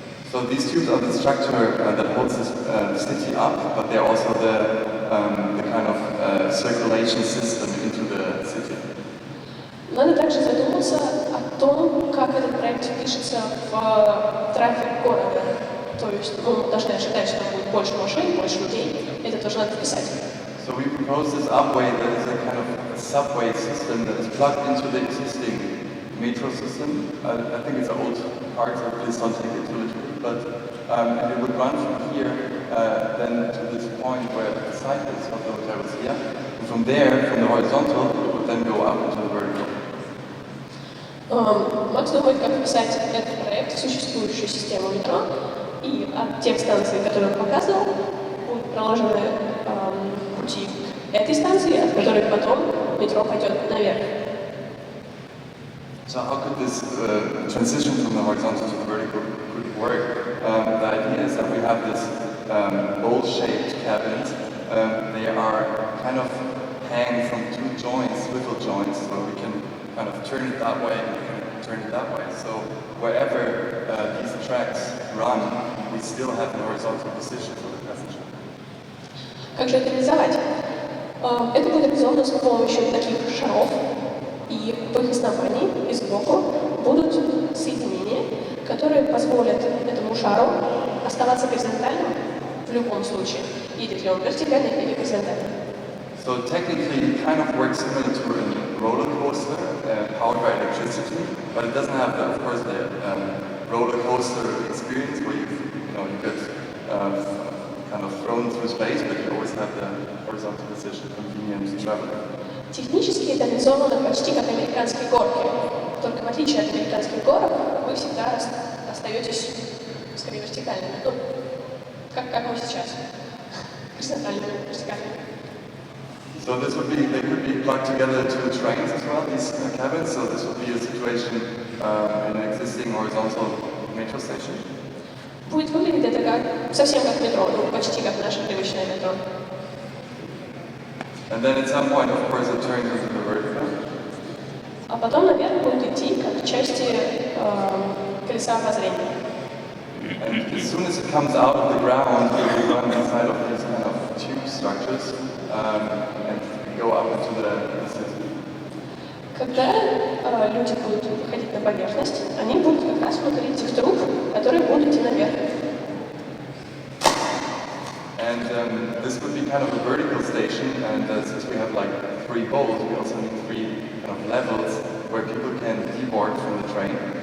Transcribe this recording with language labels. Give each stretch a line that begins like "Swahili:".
English: So these tubes are the structure that holds the city up, but they're also the kind of circulation system into the city.
Russian: Надо также задуматься о том, как этот проект впишется в трафик города. То есть мы должны ожидать, что там будет больше машин, больше людей. Это тоже надо вписать.
English: So we propose this upway that is a kind of a subway system that is plugged into the existing metro system. I think it's an old part, so please don't take it too literally. But and it would run from here then to this point where the site is of the hotel is here. And from there, from the horizontal, it would then go up into the vertical.
Russian: Макс думает, как вписать этот проект в существующую систему метро, и от тех станций, которые он показывал, будут проложены пути этой станции, от которой потом метро пойдет наверх.
English: So how could this transition from the horizontal to the vertical could work? The idea is that we have this bowl-shaped cabins. They are kind of hang from two joints, swivel joints, so we can kind of turn it that way and we can turn it that way. So wherever these tracks run, we still have the horizontal position for the passenger.
Russian: Как же это реализовать? Это будет реализовано с помощью таких шаров, и в их основании и сбоку будут соединения, которые позволят этому шару оставаться горизонтальным в любом случае, едет ли он вертикально или горизонтально.
English: So technically it kind of works similar to a roller coaster powered by electricity, but it doesn't have, of course, the roller coaster experience where you get kind of thrown through space, but you always have the horizontal position, convenient traveling.
Russian: Технически это реализовано почти как американские горки. Только в отличие от американских горок, вы всегда остаетесь скорее вертикальными. Ну, как мы сейчас. Горизонтальными, вертикальными.
English: So this would be, they could be plugged together to the trains as well, these cabins. So this would be a situation in an existing horizontal metro station.
Russian: Будет выглядеть это как совсем как метро, ну почти как наше привычное метро.
English: And then at some point, of course, it turns into the vertical.
Russian: А потом наверх будет идти как части колеса обозрения.
English: And as soon as it comes out of the ground, it will run inside of these kind of tube structures and go up into the city.
Russian: Когда люди будут выходить на поверхность, они будут как раз внутри этих труб, которые будут идти наверх.
English: And this would be kind of a vertical station, and since we have like 3 bowls, we also need 3 kind of levels where people can deboard from the train.